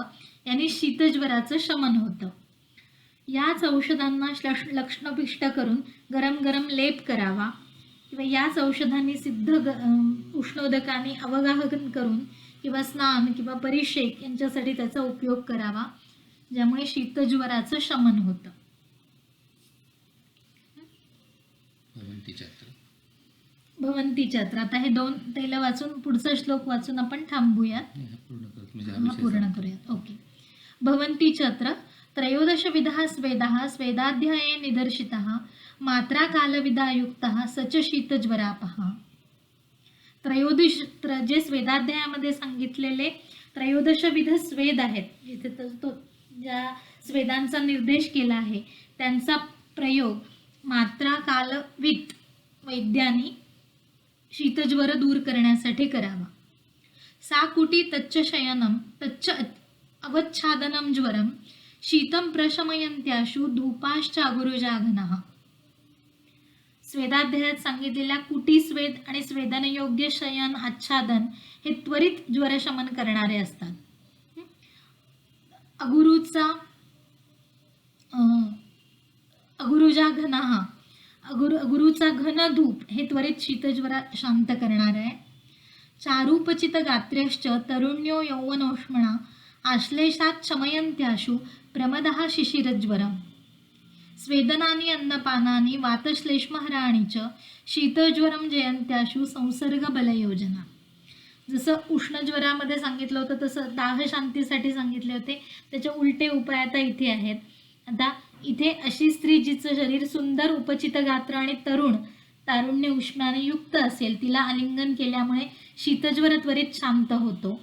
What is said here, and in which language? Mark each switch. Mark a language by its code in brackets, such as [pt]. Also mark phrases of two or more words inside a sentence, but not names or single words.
[mr] याने शीतज्वराचं शमन होतं. याच औषधांना लक्षणपिष्ट करून गरम गरम लेप करावा किंवा याच औषधांनी सिद्ध उष्णोदकाने अवगाहन करून किंवा स्नान किंवा परिषेक यांच्यासाठी त्याचा उपयोग करावा. ज्यामुळे शीतज्वराचं शमन होतं. [sa] भगवंती चक्र. भवंती चत्र. [mr] आता हे 2 पहिलं वाचून पुढचा श्लोक वाचून आपण थांबूयात. नाही, हा पूर्ण करतो म्हणजे हा हा विषय पूर्ण संपतो. करूयात. ओके. [sa] भवन्ति चत्र त्रयोदशविधः स्वेदाः स्वेदाध्याये निदर्शितः मात्रा कालविदा युक्तः सच शीतज्वरापः. [mr] जे स्वेदाध्यायामध्ये सांगितलेले त्रयोदशविध स्वेद आहेत, जिथे तो ज्या स्वेदांचा निर्देश केला आहे त्यांचा प्रयोग मात्रा कालवित वैद्यांनी शीतज्वर दूर करण्यासाठी करावा. [sa] सा कुटी तच्च शयनम तच्च अवच्छादनम ज्वरम शीतम प्रशमयन्त्याशु धूपाश्च अगुरुजाघनः. [mr] स्वेदाध्यायात सांगितलेल्या कुटी स्वेद आणि स्वेदनयोग्य शयन आच्छादन हे त्वरित ज्वरशमन करणारे असतात. अगुरूचा घन धूप हे त्वरित शीतज्वरा शांत करणार आहे. [sa] चारूपचित गात्र्यश्च तरुण्यो यौवनोष्मणा आश्लेषात शमयन्त्याशु प्रमदः शिशिरज्वरम्. स्वेदनानि अन्नपानानि वातश्लेष्महराणि च शीतज्वरम जयंत्याशु संसर्ग बलयोजना. [mr] जसं उष्णज्वरामध्ये सांगितलं होतं तसं दाह शांतीसाठी सांगितले होते, त्याचे उलटे उपाय आता इथे आहेत. आता इथे अशी स्त्री जिचं शरीर सुंदर उपचित गात्र आणि तारुण्य उष्म्याने युक्त असेल, तिला आलिंगन केल्यामुळे शीतज्वर त्वरित शांत होतो.